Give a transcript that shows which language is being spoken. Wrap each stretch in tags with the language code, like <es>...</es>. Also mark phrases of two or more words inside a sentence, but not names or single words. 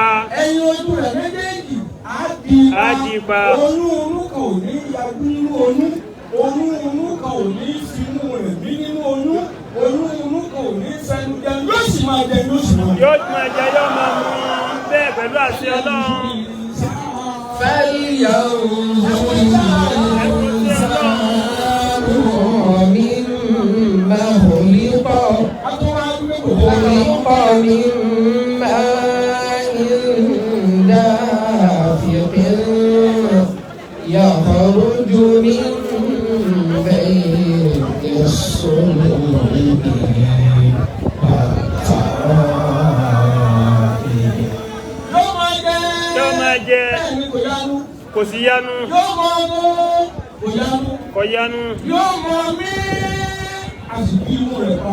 <yo>Ẹyin ojú rẹ̀ méjèèjì á dìbà. Á di pa. Oyún inú kan ò ní yagú nínú oyún. Oyún inú kan ò ní finú rẹ̀ bí nínú oyún. Oyún inú kan ò ní fẹnu jẹ. Yóò sì máa jẹ yóò sì máa jẹ. Yóò máa jẹ yóò máa mú bẹ́ẹ̀ pẹ̀lú àṣẹ Ọlọ́run.</yo> <ar>خلق من ماء دافق يخرج من بين الصلب</ar> <yo>Yóò máa jẹ. Kò sí yanu. Yóò máa mú kò yanu. Kò yanu. Yóò máa mí àsìkò rẹ̀ pa.</yo>